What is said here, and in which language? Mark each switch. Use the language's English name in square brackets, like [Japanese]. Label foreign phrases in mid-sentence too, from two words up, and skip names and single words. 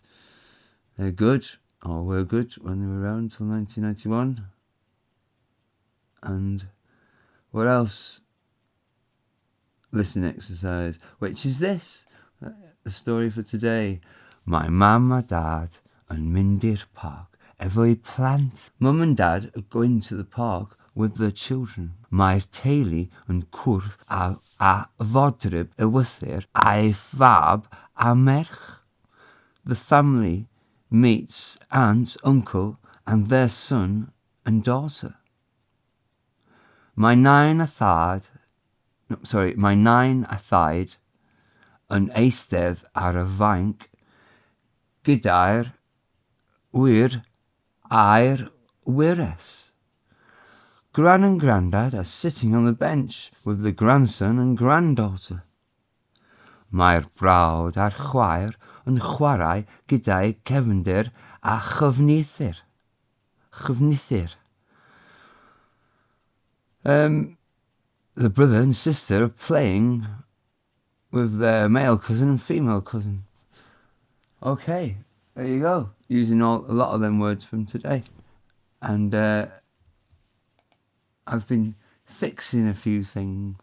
[English] They're good, or were good when they were around until 1991. And what else? Listening exercise, which is this, the story for today. My mum [Welsh] a dad yn mynd i'r park efo'u plant. [English] Mum and dad are going to the park with their children. [Welsh] Mae'r teulu yn cwrdd a fodryb ewythyr a'i fab a merch. [English] The family meets aunt, uncle, and their son and daughter. [Welsh] Mae nain a thaid yn eistedd ar y fainc gyda'r wyr a'r wyres. [English] Gran and grandad are sitting on the bench with the grandson and granddaughter. [Welsh] Mae'r brawd a'r chwaer yn chwarae gyda'i cefndir a chyfnithyr. [English] The brother and sister are playing with their male cousin and female cousin. Okay, there you go. Using a lot of them words from today. And I've been fixing a few things.